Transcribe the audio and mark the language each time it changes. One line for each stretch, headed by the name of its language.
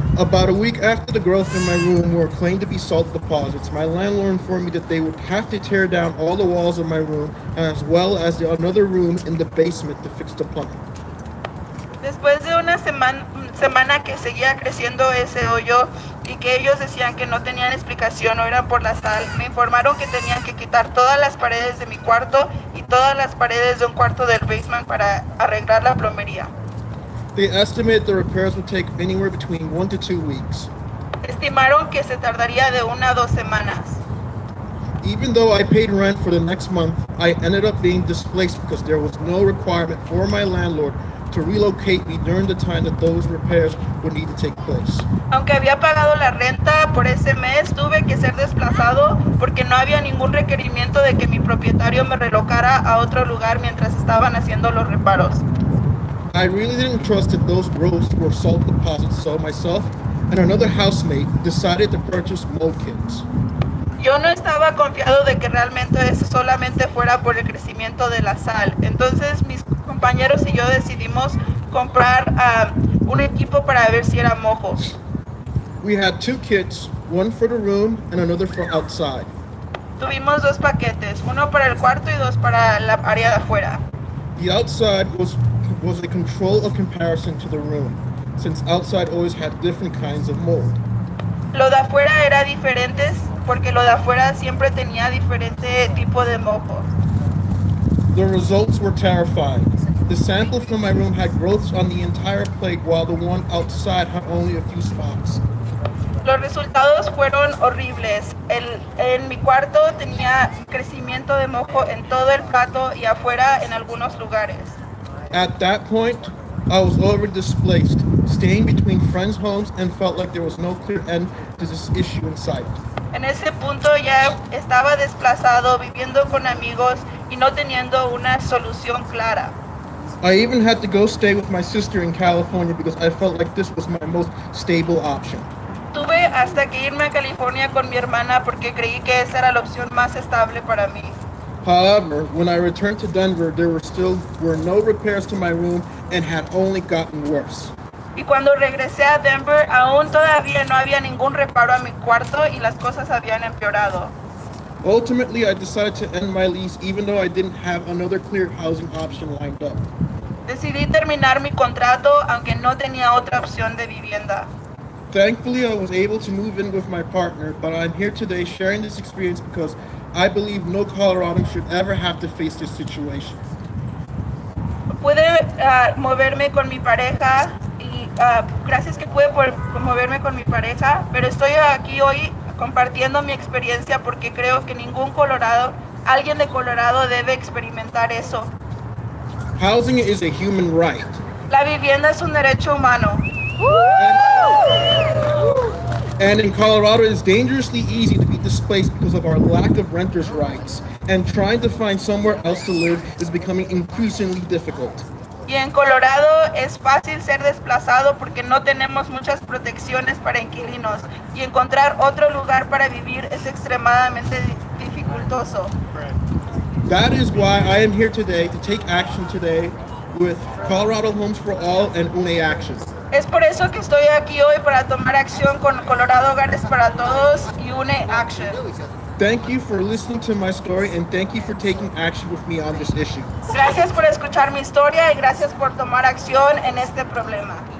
English: About a week after the growth in my room were claimed to be salt deposits, my landlord informed me that they would have to tear down all the walls of my room as well as another room in the basement to fix the plumbing.
Spanish: Después de una semana que seguía creciendo ese hoyo y que ellos decían que no tenían explicación o eran por la sal, me informaron que tenían que quitar todas las paredes de mi cuarto y todas las paredes de un cuarto del basement para arreglar la plomería.
English: They estimate the repairs would take anywhere between 1 to 2 weeks.
Spanish: Estimaron que se tardaría de 1 a 2 semanas.
English: Even though I paid rent for the next month, I ended up being displaced because there was no requirement for my landlord to relocate me during the time that those repairs would need to take place.
Spanish: Aunque había pagado la renta por ese mes, tuve que ser desplazado porque no había ningún requerimiento de que mi propietario me relocara a otro lugar mientras estaban haciendo los reparos.
English: I really didn't trust that those roads were salt deposits, so myself and another housemate decided to purchase mold kits.
Spanish: Yo no estaba confiado de que realmente eso solamente fuera por el crecimiento de la sal. Entonces mis compañeros y yo decidimos comprar un equipo para ver si era mojo.
English: We had 2 kits, one for the room and another for outside.
Spanish: Tuvimos 2 paquetes, uno para el cuarto y 2 para la área de afuera.
English: The outside was a control of comparison to the room, since outside always had different kinds of mold.
Spanish: Lo de afuera era diferente porque lo de afuera siempre tenía diferente tipo de mojo.
English: The results were terrifying. The sample from my room had growths on the entire plate, while the one outside had only a few spots.
Spanish: Los resultados fueron horribles. En mi cuarto tenía crecimiento de mojo en todo el plato y afuera en algunos lugares.
English: At that point, I was already displaced, staying between friends' homes and felt like there was no clear end to this issue in sight.
Spanish: En ese punto ya estaba desplazado, viviendo con amigos y no teniendo una solución clara.
English: I even had to go stay with my sister in California because I felt like this was my most stable option.
Spanish: Tuve hasta que irme a California con mi hermana porque creí que esa era la opción más estable para mí.
English: However, when I returned to Denver, there were no repairs to my room and had only gotten worse.
Spanish: Y cuando regresé a Denver, aún todavía no había ningún reparo a mi cuarto y las cosas habían empeorado.
English: Ultimately, I decided to end my lease even though I didn't have another clear housing option lined up.
Spanish: Decidí terminar mi contrato aunque no tenía otra opción de vivienda.
English: Thankfully, I was able to move in with my partner, but I'm here today sharing this experience because I believe no Coloradan should ever have to face this situation.
Spanish: Pude moverme con mi pareja y gracias que pude moverme con mi pareja, pero estoy aquí hoy compartiendo mi experiencia porque creo que alguien de Colorado debe experimentar eso.
English: Housing is a human right.
Spanish: La vivienda es un derecho humano.
English: And in Colorado, it's dangerously easy to be displaced because of our lack of renters' rights. And trying to find somewhere else to live is becoming increasingly difficult.
Spanish: Y en Colorado es fácil ser desplazado porque no tenemos muchas protecciones para inquilinos. Y encontrar otro lugar para vivir es extremadamente dificultoso.
English: That is why I am here today to take action today with Colorado Homes for All and UNE Action.
Spanish: Es por eso que estoy aquí hoy para tomar acción con Colorado Hogares para Todos y UNE Action.
English: Thank you for listening to my story and thank you for taking action with me on this issue.
Spanish: Gracias por escuchar mi historia y gracias por tomar acción en este problema.